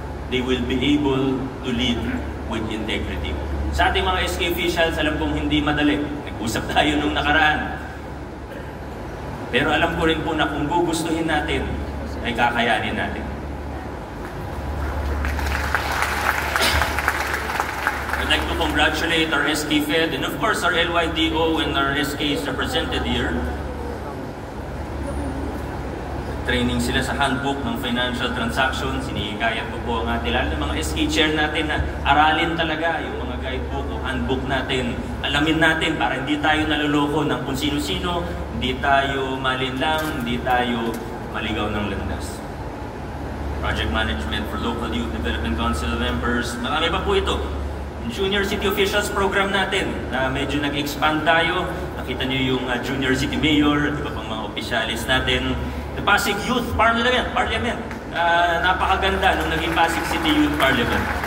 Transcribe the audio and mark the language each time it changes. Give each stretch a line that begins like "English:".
English: they will be able to lead with integrity.
Filipino: Sa ating mga SK officials, alam kong hindi madali. Nag-usap tayo nung nakaraan. Pero alam ko rin po na kung gugustuhin natin, ay kakayanin natin.
English: I'd like to congratulate our SK Fed and of course our LYDO and our SKs represented here.
Filipino: Training sila sa handbook ng
English: financial transactions.
Filipino: Sinihikayat ko po ang ating lahat ng mga SK chair natin na aralin talaga yung mga guidebook o handbook natin. Alamin natin para hindi tayo naloloko ng kung sino-sino, hindi tayo malinlang, hindi tayo maligaw ng landas.
English: Project Management for Local Youth Development Council members.
Filipino: Marami pa po ito. Junior City Officials program natin na medyo nag-expand tayo. Nakita niyo yung Junior City Mayor at iba pang mga opisyalis natin. The Pasig Youth Parliament. Napakaganda nung naging Pasig City Youth Parliament.